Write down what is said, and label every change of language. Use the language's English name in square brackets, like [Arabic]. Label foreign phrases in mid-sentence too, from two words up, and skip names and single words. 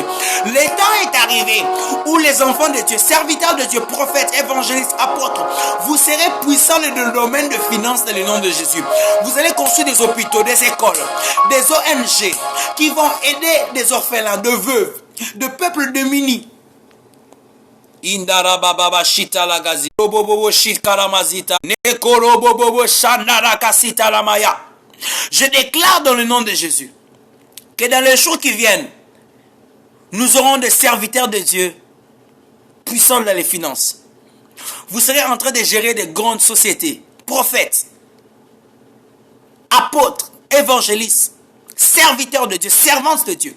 [French] Le temps est arrivé où les enfants de Dieu, serviteurs de Dieu, prophètes, évangélistes, apôtres, vous serez puissants dans le domaine de finances dans le nom de Jésus. Vous allez construire des hôpitaux, des écoles, des ONG qui vont aider des orphelins, de veuves, de peuples démunis. Indara baba shita lagazi bobo shit karamazita nekoro bobo shanara kasita lamaya. Je déclare dans le nom de Jésus que dans les jours qui viennent, nous aurons des serviteurs de Dieu puissants dans les finances. Vous serez en train de gérer des grandes sociétés, prophètes, apôtres, évangélistes, serviteurs de Dieu, servantes de Dieu.